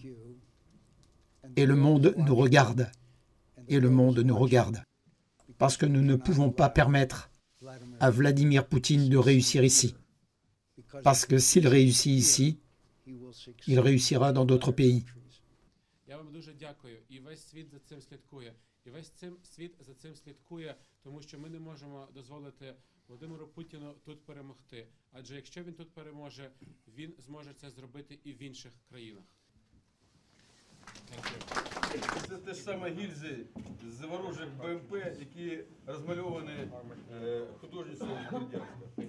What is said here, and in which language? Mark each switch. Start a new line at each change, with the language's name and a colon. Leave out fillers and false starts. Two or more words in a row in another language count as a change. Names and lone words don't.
French: Et le monde nous regarde. Et le monde nous regarde. Parce que nous ne pouvons pas permettre à Vladimir Poutine de réussir ici. Parce que s'il réussit ici, il réussira dans d'autres pays.
Ukrainian: Володимиру Путіну тут перемогти. Адже якщо він тут переможе, він зможе це зробити і в інших країнах. Це те ж саме гільзи з ворожих БМП, які розмальовані художництвом Бердянська.